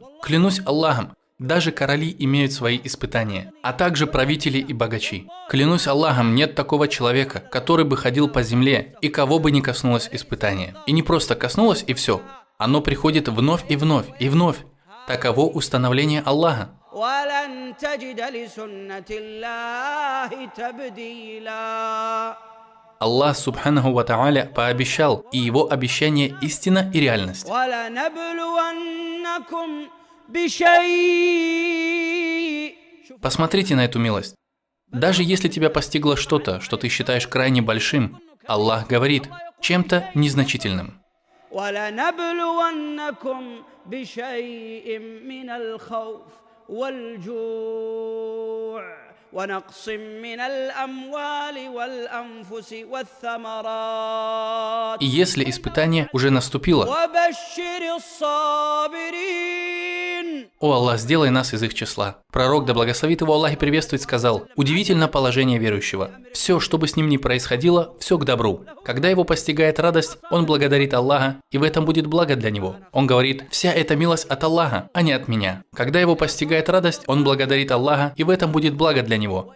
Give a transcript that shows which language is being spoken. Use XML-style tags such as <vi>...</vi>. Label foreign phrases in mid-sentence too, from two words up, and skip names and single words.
<ru>Клянусь Аллахом, даже короли имеют свои испытания, а также правители и богачи. Клянусь Аллахом, нет такого человека, который бы ходил по земле и кого бы не коснулось испытание. И не просто коснулось и все. Оно приходит вновь и вновь и вновь. Таково установление Аллаха.</ru> <ar>وَلَن تَجِدَ لِسُنَّةِ اللَّهِ تَبْدِيلًا.</ar> <ru>Аллах</ru> <ar>سبحانه وتعالى</ar> <ru>пообещал, и его обещание истина и реальность.</ru> <ar>وَلَنَبْلُوَنَّكُمْ بِشَيْءٍ.</ar> <ru>Посмотрите на эту милость. Даже если тебя постигло что-то, что ты считаешь крайне большим, Аллах говорит, чем-то незначительным.</ru> <ar>وَلَنَبْلُوَنَّكُمْ بِشَيْءٍ مِّنَ الْخَوْفِ وَالْجُوعِ ونقص من الأموال والأنفس والثمرات.</ar> <ru>И если испытание уже наступило,</ru> <ar>وبشر الصابرين.</ar> <ru>о Аллах, сделай нас из их числа. Пророк, да благословит его Аллах и приветствует, сказал, удивительно положение верующего. Все, что бы с ним ни происходило, все к добру. Когда его постигает радость, он благодарит Аллаха, и в этом будет благо для него. Он говорит, вся эта милость от Аллаха, а не от меня. Когда его постигает радость, он благодарит Аллаха, и в этом будет благо для него.</ru>